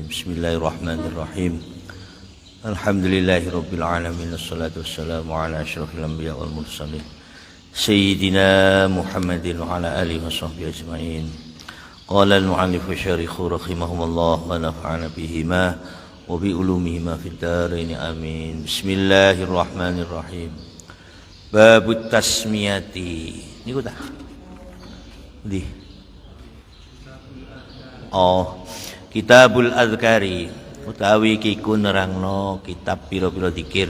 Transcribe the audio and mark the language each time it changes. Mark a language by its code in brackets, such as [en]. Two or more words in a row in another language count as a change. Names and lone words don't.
[ar] بسم الله الرحمن الرحيم. الحمد لله رب العالمين. والصلاة والسلام على أشرف الأنبياء والمرسلين سيدنا محمد وعلى آله وصحبه أجمعين. قال المؤلف الشارح رحمهما الله ونفعنا بهما وبعلومهما في الدارين. آمين. Bismillahirrahmanirrahim. باب التسمية. [jv] Niku ta? Ndi? Oh, Kitabul Adzkari utawi kiku nerangno kitab pira-pira zikir.